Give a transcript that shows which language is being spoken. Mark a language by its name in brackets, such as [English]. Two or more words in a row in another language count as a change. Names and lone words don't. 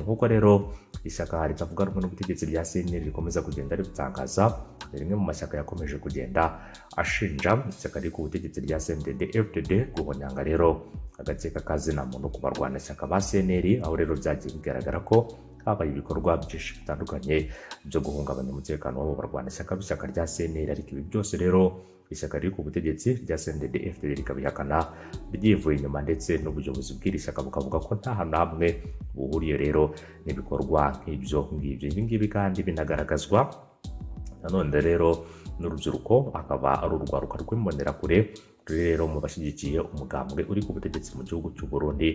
[Kinyarwanda] Nk'uko rero ishyaka ritavuga rumwe n'ubutegetsi rya CNL rikomeza kugenda ribitangaza, rimwe mu mashyaka yakomeje kugenda ashinja ishyaka riri ku butegetsi rya CNDD-FDD guhonyanga rero agace k'akazina muntu ku barwanashyaka ba CNL, aho rero byagiye bigaragara ko habaye ibikorwa byinshi bitandukanye byo guhungabanya umutekano w'abo barwanashyaka b'ishyaka rya CNL. Ariko ibi byose rero ishyaka riri ku butegetsi rya CNDD-FDD rikabihakana ryivuye inyuma, ndetse n'ubuyobozi bw'iri shyaka bukavuga ko nta hantu hamwe buhuriye rero n'ibikorwa nk'ibyo ngibyo. Ibi ngibi kandi binagaragazwa nanone rero n'urubyiruko, akaba ari urwaruka rw'imbonerakure rero mu bashyigikiye umugambwe uri ku butegetsi mu gihugu cy'u Burundi.